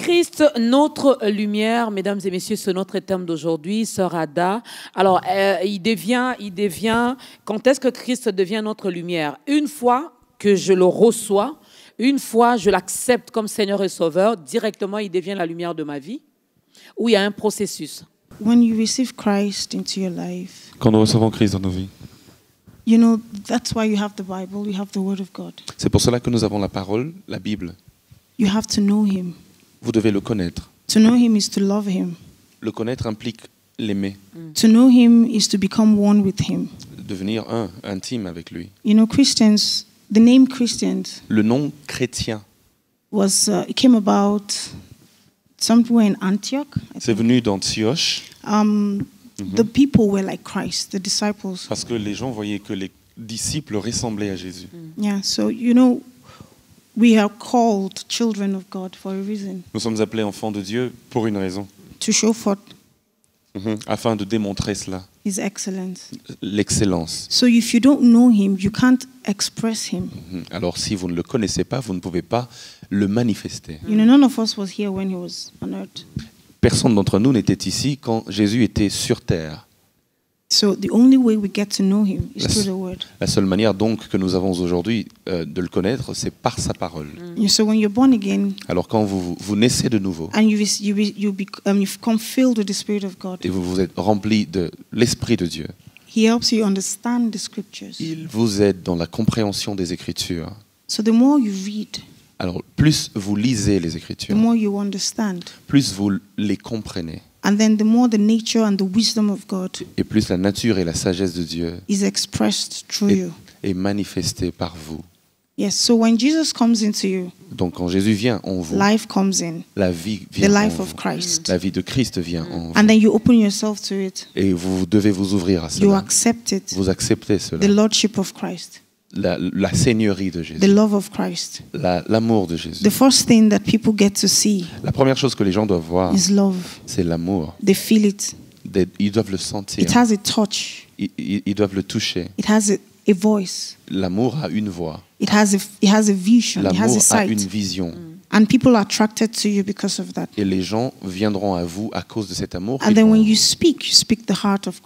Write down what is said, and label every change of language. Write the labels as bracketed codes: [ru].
[fr] Christ, notre lumière, mesdames et messieurs, c'est notre thème d'aujourd'hui, sœur Ada. Alors, il devient, quand est-ce que Christ devient notre lumière? Une fois que je le reçois, une fois je l'accepte comme Seigneur et Sauveur, directement il devient la lumière de ma vie, ou il y a un processus. [en] When you receive Christ into your life, [fr] Quand nous recevons Christ dans nos vies, [en] you know, that's why you have the Bible, you have the Word of God. [fr] c'est pour cela que nous avons la parole, la Bible. [en] You have to know Him. [fr] Vous devez le connaître. [en] To know Him is to love Him. [fr] Le connaître implique l'aimer, [en] To know Him is to become one with Him. [fr] devenir intime avec lui. [en] You know, Christians, the name Christians [fr] Le nom chrétien, [en] it came about somewhere in Antioch. [fr] c'est venu d'Antioche [en] The people were like Christ, the disciples. [fr] parce que les gens voyaient que les disciples ressemblaient à Jésus. [en] Yeah, so, you know, we are called children of God for a reason, [fr] Nous sommes appelés enfants de Dieu pour une raison, [en] to show forth [fr] afin de démontrer cela, [en] His excellence. [fr] l'excellence. [en] So if you don't know Him, you can't express Him. [fr] Alors si vous ne le connaissez pas, vous ne pouvez pas le manifester. [en] You know, none of us was here when He was on earth. [fr] Personne d'entre nous n'était ici quand Jésus était sur terre. [en] So the only way we get to know Him is through the Word. [fr] La seule manière donc que nous avons aujourd'hui de le connaître, c'est par sa parole. [en] So when you're born again [fr] Alors quand vous naissez de nouveau [en] and you've become filled with the Spirit of God, [fr] et vous vous êtes rempli de l'Esprit de Dieu, [en] He helps you understand the Scriptures. [fr] il vous aide dans la compréhension des Écritures. [en] So the more you read, [fr] Alors plus vous lisez les [en] the [fr] Écritures, [en] more you understand. [fr] plus vous les comprenez, [en] And then the more the nature and the wisdom of God [fr] et plus la nature et la sagesse de Dieu [en] is expressed through [fr] est, [en] you. [fr] est manifestée par vous. [en] Yes, so when Jesus comes into you, [fr] Donc quand Jésus vient en vous, [en] life comes in, [fr] la vie [en] the [fr] vient en [en] life of [fr] vous. [en] Christ. [fr] La vie de Christ vient en [en] And [fr] vous. [en] then you open yourself to it. [fr] Et vous devez vous ouvrir à [en] You [fr] cela. [en] accept it, [fr] Vous acceptez [en] the [fr] cela. [en] Lordship of Christ, [fr] La seigneurie de [en] the [fr] Jésus. [en] love of Christ. [fr] L'amour de Jésus. [en] The first thing that people get to see [fr] La première chose que les gens doivent voir, [en] is love. [fr] c'est l'amour. [en] They feel it. [fr] Ils doivent le sentir. [en] It has a touch. [fr] Ils doivent le toucher. [en] It has a voice. [fr] L'amour a une voix. [en] It has a vision. It has [fr] L'amour [en] a [fr] a une [en] sight. [fr] vision. [en] And people are attracted to you because of that. [fr] Et les gens viendront à vous à cause de cet amour. [en] And then when you speak the heart of